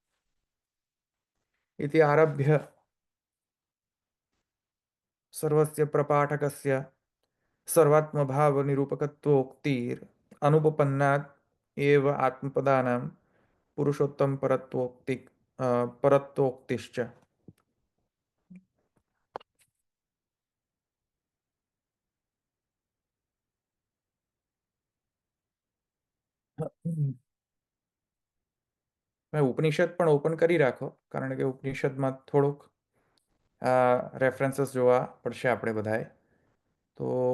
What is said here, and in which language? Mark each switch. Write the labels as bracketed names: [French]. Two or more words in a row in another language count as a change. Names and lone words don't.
[Sanskrit] इति आरभ्य सर्वस्य प्रपाठकस्य सर्वात्मभावनिरूपकत्वोक्तिर् अनुपपन्नात् एव आत्मपदानां पुरुषोत्तम परत्वोक्तिश्च [Gujarati] મેં ઉપનિષદ પણ ઓપન કરી રાખો કારણ કે ઉપનિષદમાં થોડુંક રેફરન્સીસ જોવા પડશે આપણે બધાએ તો